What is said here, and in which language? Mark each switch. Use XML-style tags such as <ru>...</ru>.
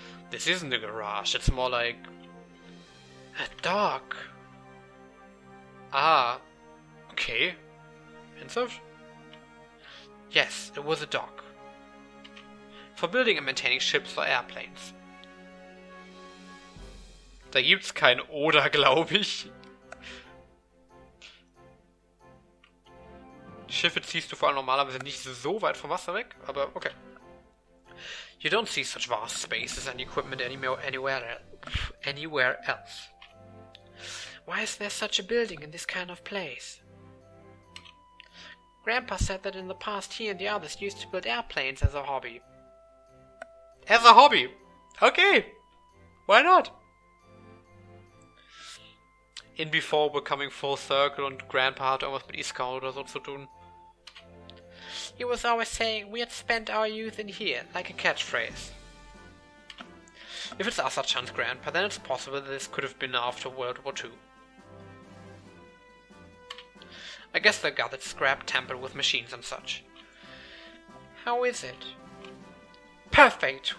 <en>This isn't a garage, it's more like... a dock. Ah, okay. Pensive? Yes, it was a dock. For building and maintaining ships or airplanes.</en> <de>Da gibt's kein Oder, glaube ich. Schiffe ziehst du vor allem normalerweise nicht so weit vom Wasser weg, aber okay.</de> <en>You don't see such vast spaces and equipment anywhere else. Why is there such a building in this kind of place? Grandpa said that in the past he and the others used to build airplanes as a hobby. As a hobby? Okay. Why not? in before we're coming full circle</en> <de>und Grandpa hat irgendwas mit E-Scout oder so zu tun.</de> <en>He was always saying we had spent our youth in here, like a catchphrase. If it's Asa-chan's grandpa, then it's possible that this could have been after World War II. I guess they gathered scrap tampered with machines and such. How is it? Perfect!</en>